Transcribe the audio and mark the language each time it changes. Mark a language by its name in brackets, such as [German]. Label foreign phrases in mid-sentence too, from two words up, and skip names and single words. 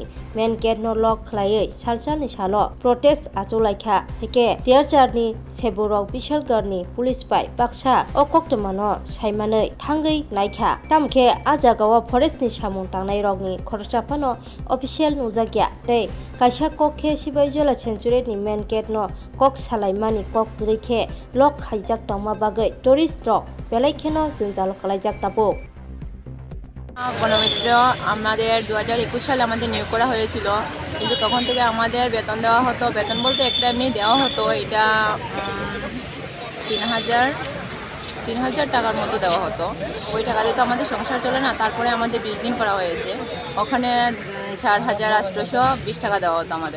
[English] main gate [Kok Borok] no lock khlaioi salsani salo protest acholaikha heke tearchar ni seborok bishalgar ni police bai baksa o koktmano saimanei thangai naikha tamkhe ajagawa forest ni samung tangnai rok ni khorchapano official nujakya tei kaisa kokhe sibahi jola sanctuary ni [English] main gate [Kok Borok] no kok salaimani kok rekhe lock khaijak tongma bagai tourist rok belaikheno jinjal khlaijak tabo [Bangla] বনমিত্র আমাদের 2021 সালে আমাদের নিয়োগ করা হয়েছিল কিন্তু তখন থেকে আমাদের বেতন দেওয়া হতো বেতন বলতে একটা এমনি দেওয়া হতো এটা 3000 টাকার মতো দেওয়া হতো ওই টাকা দিয়ে তো আমাদের সংসার চলে না তারপরে আমাদের 20 দিন করা হয়েছে ওখানে 4820 টাকা দেওয়া হতো আমাদের